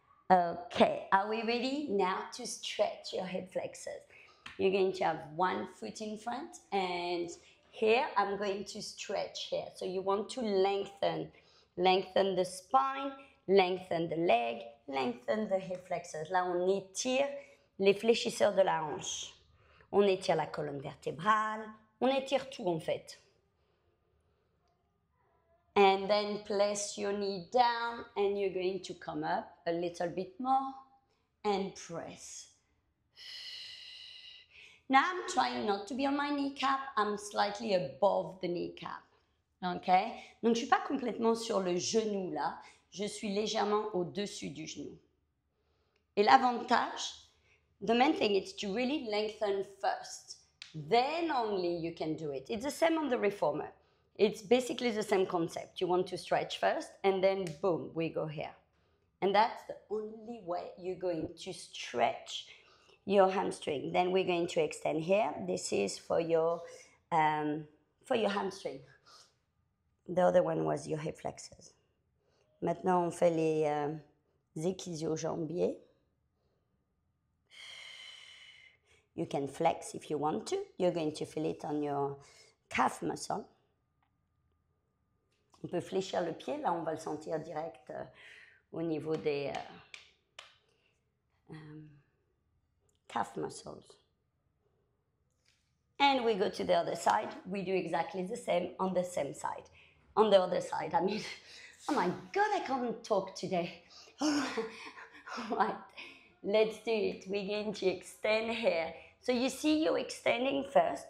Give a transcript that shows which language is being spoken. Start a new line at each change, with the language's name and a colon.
English: Okay, are we ready now to stretch your hip flexors? You're going to have one foot in front, and here I'm going to stretch here. So you want to lengthen the spine, lengthen the leg, lengthen the hip flexors.
French: Là, on étire les fléchisseurs de la hanche. On étire la colonne vertébrale, on étire tout en fait.
English: And then place your knee down and you're going to come up a little bit more and press. Now I'm trying not to be on my kneecap, I'm slightly above the kneecap. Okay?
French: Donc je ne suis pas complètement sur le genou là, je suis légèrement au-dessus du genou. Et l'avantage,
English: the main thing is to really lengthen first. Then only you can do it. It's the same on the reformer. It's basically the same concept. You want to stretch first, and then boom, we go here. And that's the only way you're going to stretch your hamstring. Then we're going to extend here. This is for your hamstring. The other one was your hip flexors.
French: Maintenant, on fait les ischio-jambiers.
English: You can flex if you want to. You're going to feel it on your calf muscle.
French: On peut fléchir le pied, là on va le sentir direct au niveau des
English: calf muscles. And we go to the other side. We do exactly the same on the same side. On the other side, I mean, oh my God, I can't talk today. All right, let's do it. We're going to extend here. So you see you're extending first.